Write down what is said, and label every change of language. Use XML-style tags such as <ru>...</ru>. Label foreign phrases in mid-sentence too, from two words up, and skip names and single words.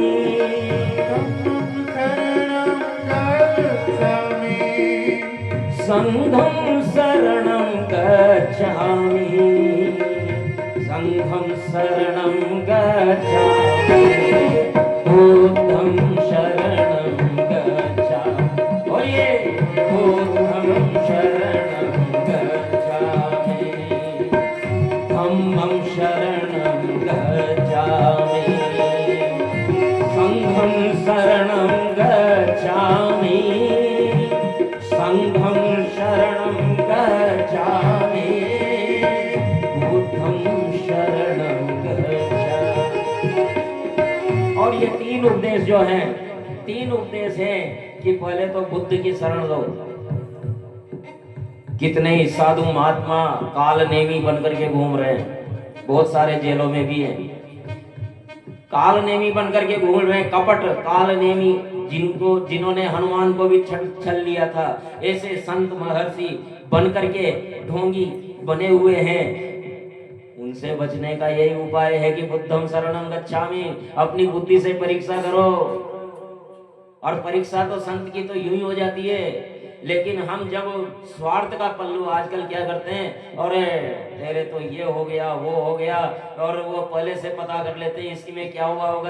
<pi>धम्मं शरणं गच्छामि, संघं शरणं गच्छामि, संघं शरणं गच्छामि, बुद्धं शरणं गच्छामि।</pi> <hi>और ये</hi> <pi>बुद्धं शरणं गच्छामि, धम्मं शरणं गच्छामि, संघं शरणं गच्छामि, संघं शरणं गच्छामि, बुद्धं शरणं गच्छामि।</pi> <hi>और ये 3 उपदेश जो हैं, 3 उपदेश हैं कि पहले तो बुद्ध की शरण लो। कितने ही साधु महात्मा काल नेमी बनकर के घूम रहे हैं, बहुत सारे जेलों में भी हैं। काल नेमी बनकर के घूम रहे हैं, कपट काल नेमी जिन्होंने हनुमान को भी छल लिया था, ऐसे संत महर्षि बन करके ढोंगी बने हुए हैं। उनसे बचने का यही उपाय है कि</hi> <pi>बुद्धं शरणं गच्छामि।</pi> <hi>अपनी बुद्धि से परीक्षा करो। और परीक्षा तो संत की तो यूं ही हो जाती है, लेकिन हम जब स्वार्थ का पल्लू आजकल क्या करते हैं, और तेरे तो ये हो गया वो हो गया, और वो पहले से पता कर लेते हैं इसकी में क्या हुआ होगा।</hi>